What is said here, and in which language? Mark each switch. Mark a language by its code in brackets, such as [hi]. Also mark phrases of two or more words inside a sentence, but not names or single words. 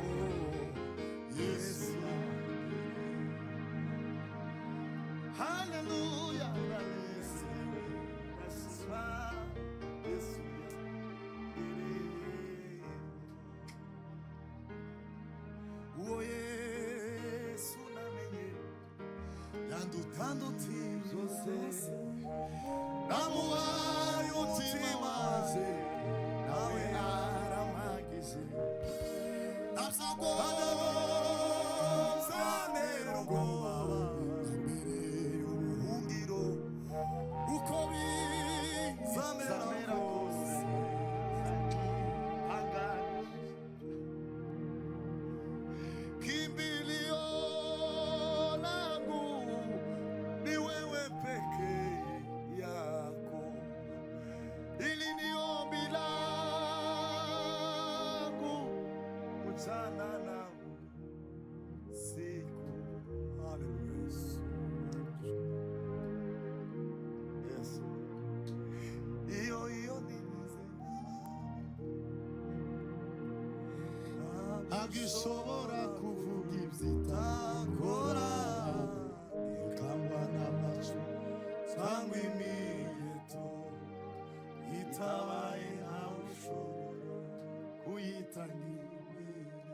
[rw] Yesu haleluya ndanezerewe ndashima Yesu uwo Yesu namenye yandutandutiye byose namuhaye umutima ze nawe arampagije ntabwo ubwoba imbere y'ubuhungiro uko bizamera kose [sw] kimbilio langu ni wewe peke yako, ili ni ombi langu mchana na usiku. [en] Hallelujah. Yes. [rw] Iyo ni agishobora kuvuga ibyitakora ikangwa n'amacu cyangwa imiyeto itabaye ntawe ushobora kuyitangira